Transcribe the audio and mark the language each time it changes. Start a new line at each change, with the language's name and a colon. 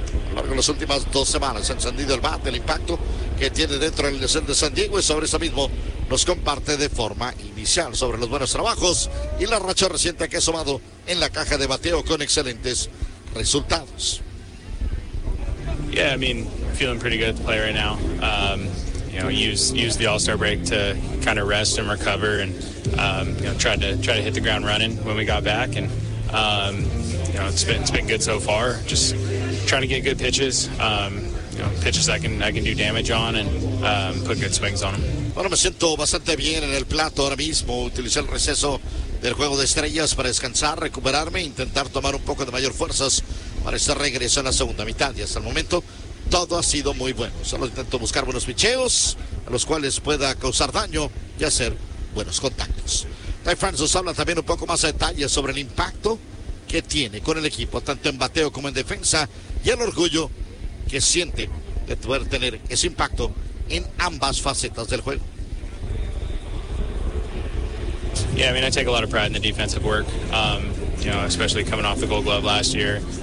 Spanish: A lo largo de las últimas dos semanas ha encendido el bate, el impacto que tiene dentro del desierto de San Diego, y sobre eso mismo nos comparte de forma inicial sobre los buenos trabajos y la racha reciente que ha sumado en la caja de bateo con excelentes resultados.
English: Yeah, I mean, feeling pretty good to play right now. Use the All-Star break to kind of rest and recover, and tried to hit the ground running when we got back, and it's been good so far. Just trying to get good pitches. Pitches I can do damage on and put good swings on them.
Spanish: Bueno, me siento bastante bien en el plato ahora mismo. Utilicé el receso del Juego de Estrellas para descansar, recuperarme e intentar tomar un poco de mayor fuerzas para este regreso en la segunda mitad. Y hasta el momento todo ha sido muy bueno. Solo intento buscar buenos picheos a los cuales pueda causar daño y hacer buenos contactos. Ty France nos habla también un poco más a detalle sobre el impacto que tiene con el equipo, tanto en bateo como en defensa, y el orgullo que siente de poder tener ese impacto en ambas facetas del juego.
English: Yeah, I mean, I take a lot of pride in the defensive work. Especially coming off the Gold Glove last year.